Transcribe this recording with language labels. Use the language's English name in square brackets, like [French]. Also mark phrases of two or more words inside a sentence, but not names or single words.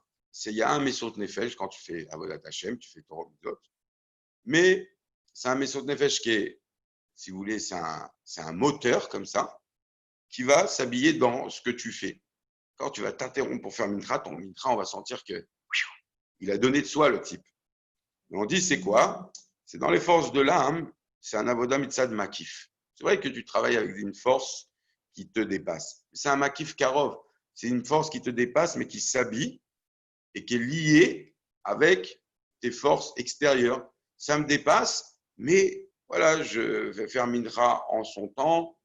[French] Il y a un [Hebrew] מסירות נפש [French] quand tu fais [Hebrew] עבודת השם, [French] tu fais [Hebrew] תורה מצוות, [French] mais c'est un [Hebrew] מסירות נפש [French] qui est, si vous voulez, c'est un moteur comme ça, qui va s'habiller dans ce que tu fais. Quand tu vas t'interrompre pour faire Mintra, ton Mintra, on va sentir que il a donné de soi, le type. Et on dit, c'est quoi? C'est dans les forces de l'âme, c'est un [Hebrew] עבודה מצד מקיף. [French] C'est vrai que tu travailles avec une force qui te dépasse. C'est un [Hebrew] מקיף קרוב. [French] C'est une force qui te dépasse, mais qui s'habille et qui est liée avec tes forces extérieures. Ça me dépasse, mais voilà, je vais faire Mintra en son temps.